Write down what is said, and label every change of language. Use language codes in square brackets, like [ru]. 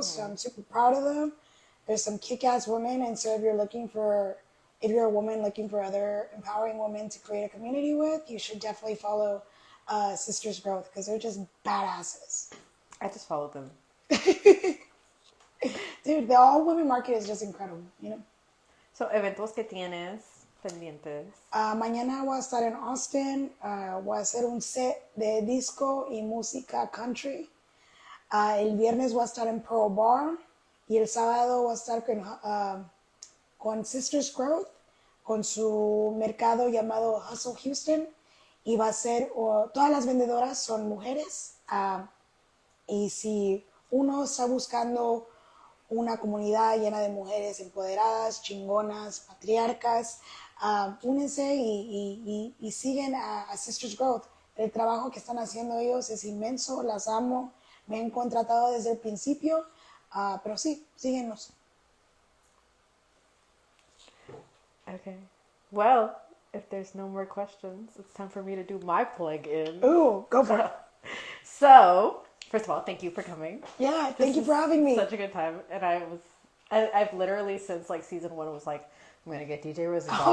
[en] So I'm super proud of them. There's some kick-ass women, and so if you're a woman looking for other empowering women to create a community with, you should definitely follow Sisters Growth because they're just badasses. I just followed them. Dude, the all-women market is just incredible, you know? [es] So, eventos que tienes pendientes. Mañana voy a estar en Austin. Voy a hacer un set de disco y música country. El viernes voy a estar en Pearl Bar. Y el sábado voy a estar con Sisters Growth, con su mercado llamado Hustle Houston. Y va a ser, todas las vendedoras son mujeres. Y si uno está buscando una comunidad llena de mujeres empoderadas, chingonas, patriarcas, únense y siguen a Sisters Growth. El trabajo que están haciendo ellos es inmenso, las amo, me han contratado desde el principio, pero sí, síguenos. [en] Okay. Well, if there's no more questions, it's time for me to do my plug-in. Ooh, go for it. So, first of all, thank you for coming. Yeah, thank you for having me. Such a good time. And I've literally since like season 1 was like, I'm going to get DJ Rosez.